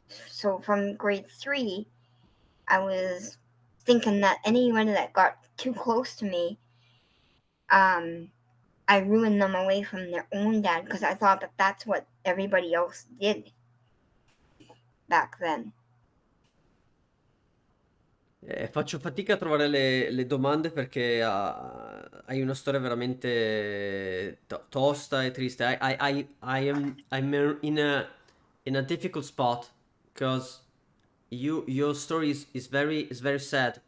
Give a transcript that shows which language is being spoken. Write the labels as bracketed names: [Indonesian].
[English] So from grade 3, I was thinking that anybody that got too close to me, I ruined them away from their own dad because I thought that that's what everybody else did back then. [Italian] Faccio fatica a trovare le domande perché hai una storia veramente tosta e triste. [English] I'm in a difficult spot because your story is very sad.